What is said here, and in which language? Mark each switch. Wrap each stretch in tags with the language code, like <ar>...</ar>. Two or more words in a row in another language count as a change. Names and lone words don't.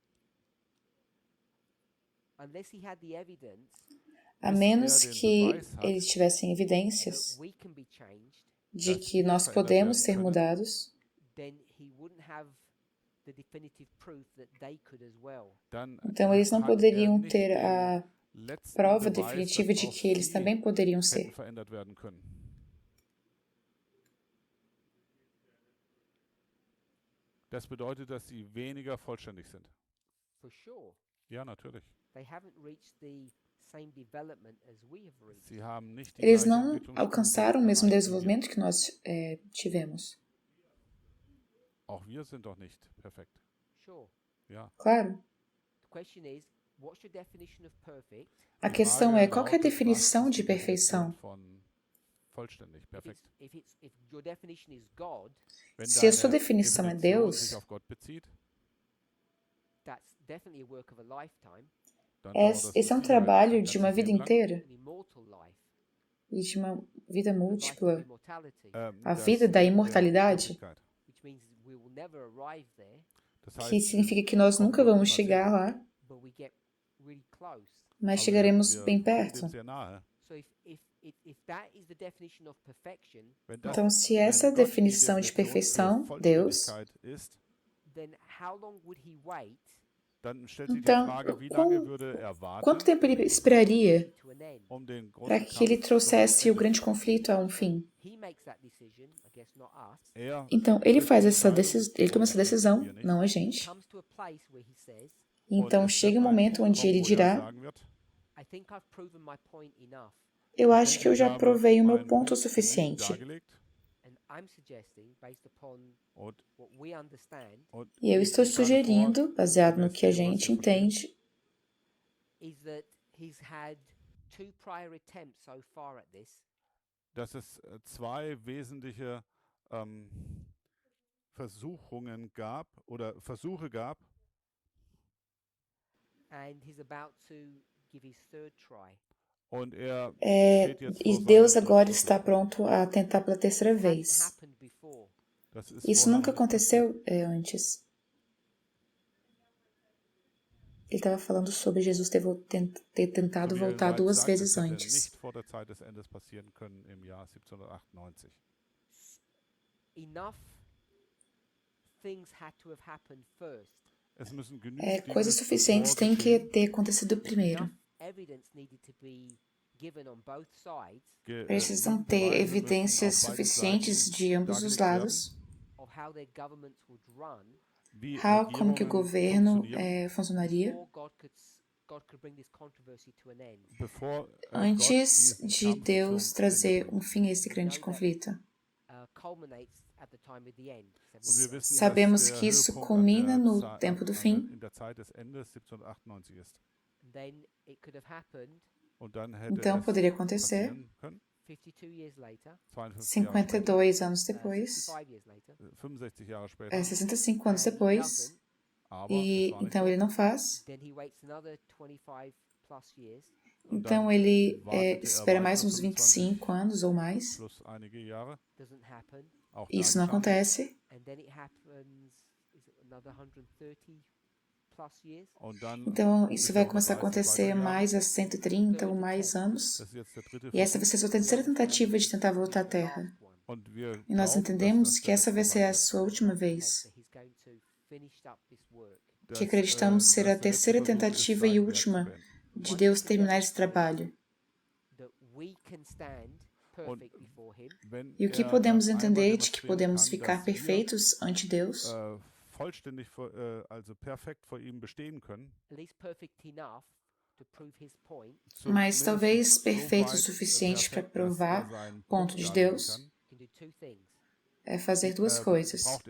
<pt>A menos que eles tivessem evidências de que nós podemos ser mudados, então eles não poderiam ter a prova definitiva de que eles também poderiam ser.</pt> <de>Das bedeutet, dass sie weniger vollständig sind.</de> <en>For sure.</en> <de>Ja, natürlich.</de> <en>They haven't reached the same development as we have reached.</en> <de>Sie haben nicht die</de> <pt>Eles</pt> <de>gleiche</de> <pt>não</pt> <de>Entwicklungsstufe</de> <pt>alcançaram o mesmo</pt> <de>erreicht wie wir.</de> <pt>desenvolvimento que nós tivemos.</pt> <de>Auch wir sind doch nicht perfekt.</de> <en>Sure.</en> <de>Ja.</de> <pt>Claro.</pt> <en>The question is, what's your definition of perfect?</en> <pt>A questão é, qual que é a definição de perfeição?</pt> <de>Vollständig, perfekt.</de> <en>If your definition is God,</en> <pt>Se a sua definição é Deus,</pt> <de>sich auf Gott bezieht,</de> <en>that's definitely a work of a lifetime,</en> <de>dann dauert das</de> <pt>esse é um</pt> <de>mit Sicherheit</de> <pt>trabalho</pt> <de>ein</de> <pt>de uma</pt> <de>ganzes</de> <pt>vida</pt> <de>Leben lang.</de> <pt>inteira</pt> <en>an immortal life,</en> <pt>e de uma vida</pt> <en>the life of</en> <pt>múltipla,</pt> <en>immortality,</en> <pt>a</pt> <de>Das</de> <pt>vida da</pt> <de>der</de> <pt>imortalidade,</pt> <de>Ewigkeit.</de> <en>which means we will never arrive there,</en> <de>Das</de> <pt>que</pt> <de>heißt,</de> <pt>significa que nós nunca vamos chegar lá,</pt> <en>but we get really close.</en> <pt>mas</pt> <de>aber</de> <pt>chegaremos</pt> <de>wir</de> <pt>bem</pt> <de>kommen</de> <pt>perto.</pt> <de>dem sehr nahe.</de> <en>So if that is the definition of perfection,</en> <de>Wenn das,</de> <pt>Então, se essa é a</pt> <de>wenn Gott die</de> <pt>definição de</pt> <de>Definition für</de> <pt>perfeição, Deus,</pt> <de>Vollständigkeit ist,</de> <en>then how long would he wait</en> <de>dann stellt sich die</de> <pt>então,</pt> <de>Frage, wie lange würde er</de> <pt>quanto</pt> <de>warten,</de> <pt>tempo ele esperaria</pt> <en>to an end?</en> <de>den</de> <pt>para</pt> <de>großen</de> <pt>que ele</pt> <de>Kampf</de> <pt>trouxesse o</pt> <de>zum</de> <pt>grande</pt> <de>Ende zu</de> <pt>conflito a um fim?</pt> <en>He makes that decision, I guess not us.</en> <de>Er</de> <pt>Então, ele faz</pt> <de>trifft die</de> <pt>essa</pt> <de>Entscheidung,</de> <pt>decisão, ele toma essa decisão,</pt> <de>wir nicht.</de> <pt>não a gente.</pt> <en>Comes to a place where he says,</en> <pt>Então,</pt> <de>Und es</de> <pt>chega</pt> <de>wird</de> <pt>um</pt> <de>ein</de> <pt>momento</pt> <de>Punkt</de> <pt>onde</pt> <de>kommen,</de> <pt>ele</pt> <de>wo er</de> <pt>dirá:</pt> <de>sagen wird,</de> <en>I think I've proven my point enough.</en> <pt>eu acho que eu já</pt> <de>habe</de> <pt>provei o meu</pt> <de>meinen</de> <pt>ponto o</pt> <de>Punkt genug</de> <pt>suficiente.</pt> <de>dargelegt</de> <en>And I'm suggesting, based upon</en> <de>und,</de> <en>what we understand,</en> <pt>E eu estou</pt> <de>ich schlage</de> <pt>sugerindo,</pt> <de>vor,</de> <pt>baseado no</pt> <de>gemäß</de> <pt>que a</pt> <de>dem, was wir</de> <pt>gente</pt> <de>verstehen,</de> <pt>entende,</pt> <en>is that he's had 2 prior attempts so far at this,</en> <de>dass es zwei wesentliche Versuche gab,</de> <en>and he's about to give his 3rd try.</en> <de>und er</de> <pt>É,</pt> <de>steht jetzt</de> <pt>e</pt> <de>vor</de> <pt>Deus</pt> <de>seinem</de> <pt>agora</pt> <de>dritten</de> <pt>está</pt> <de>Versuch.</de> <pt>pronto a tentar pela terceira</pt> <en>Hadn't</en> <pt>vez.</pt> <en>happened before.</en> <de>Das ist</de> <pt>Isso</pt> <de>vorher</de> <pt>nunca</pt> <de>noch nicht passiert.</de> <pt>aconteceu antes. Ele estava falando sobre Jesus ter tentado</pt> <de>So wie</de> <pt>voltar</pt> <de>Ellen White</de> <pt>2</pt> <de>sagt,</de> <pt>vezes</pt> <de>es hätte</de> <pt>antes.</pt> <de>nicht vor der Zeit des Endes passieren können im Jahr 1798.</de> <en>Enough things had to have happened first.</en> <de>Es müssen genügend</de> <pt>Coisas</pt> <de>Dinge</de> <pt>suficientes têm que</pt> <de>vorgeschehen,</de> <pt>ter acontecido primeiro.</pt> <en>Enough evidence needed to be given on both sides</en> <pt>Precisam ter</pt> <de>Beweise müssen</de> <pt>evidências</pt> <de>auf beiden</de> <pt>suficientes</pt> <de>Seiten</de> <pt>de ambos os</pt> <de>dargelegt</de> <pt>lados.</pt> <en>of how their governments would run</en> <de>wie</de> <pt>Como que o</pt> <de>Regierungen</de> <pt>governo</pt> <de>funktionieren,</de> <en>before</en> <pt>funcionaria</pt> <en>God could bring this controversy to an end.</en> <de>bevor</de> <pt>antes</pt> <de>Gott diesen</de> <pt>de</pt> <de>Kampf</de> <pt>Deus</pt> <de>zum</de> <pt>trazer</pt> <de>Ende bringt.</de> <pt>fim a esse grande conflito.</pt> <en>Culminates at the time of the end.</en> <de>Und wir wissen,</de> <pt>Sabemos</pt> <de>dass der</de> <pt>que isso</pt> <de>Höhepunkt</de> <pt>culmina</pt> <de>an</de> <pt>no</pt> <de>der</de> <pt>tempo do fim.</pt> <de>in der Zeit des Endes 1798 ist.</de> <en>And then it could have happened</en> <de>Und dann hätte</de> <pt>Então</pt> <de>es</de> <pt>poderia acontecer</pt> <de>passieren können,</de> <en>52 years later,</en> <de>52 Jahre später,</de> <pt>52 anos depois,</pt> <en>65 years later.</en> <de>65 Jahre später,</de> <pt>65 anos</pt> <en>and he</en> <pt>depois,</pt> <en>doesn't,</en> <de>aber</de> <pt>e</pt> <de>es war nicht</de> <pt>então</pt> <de>so.</de> <pt>ele não faz.</pt> <en>then he waits another 25 plus years,</en> <de>Und</de> <pt>Então</pt> <de>dann</de> <pt>ele</pt> <de>wartete</de> <pt>espera</pt> <de>weiter</de> <pt>mais uns</pt> <de>25</de> <pt>25 anos ou mais.</pt> <de>plus einige Jahre.</de> <en>doesn't happen,</en> <de>Auch</de> <pt>Isso</pt> <de>da</de> <pt>não</pt> <de>geschah nichts.</de> <pt>acontece.</pt> <en>and then it happens, is it another 130 plus years?</en> <de>Und dann</de> <pt>Então isso vai</pt> <de>wiederum</de> <pt>começar a</pt> <de>30</de> <pt>acontecer</pt> <de>weitere Jahre.</de> <pt>mais a 130 ou mais anos.</pt> <de>Das ist jetzt der dritte</de> <pt>E essa vai</pt> <de>Versuch.</de> <pt>ser a sua terceira tentativa de tentar voltar à</pt> <en>The</en> <pt>Terra.</pt> <en>last one.</en> <de>Und wir</de> <pt>E nós</pt> <de>glauben,</de> <pt>entendemos</pt> <de>dass das</de> <pt>que</pt> <de>der</de> <pt>essa vai</pt> <de>letzte</de> <pt>ser</pt> <de>Mal</de> <pt>a</pt> <de>wird.</de> <pt>sua última</pt> <en>Attempt</en> <pt>vez.</pt> <en>that he's going to</en> <pt>que acreditamos ser a terceira tentativa e última de Deus terminar esse trabalho. E o que podemos entender de que podemos ficar perfeitos ante Deus, mas talvez perfeito o suficiente para provar o ponto de Deus, é fazer duas coisas.</pt>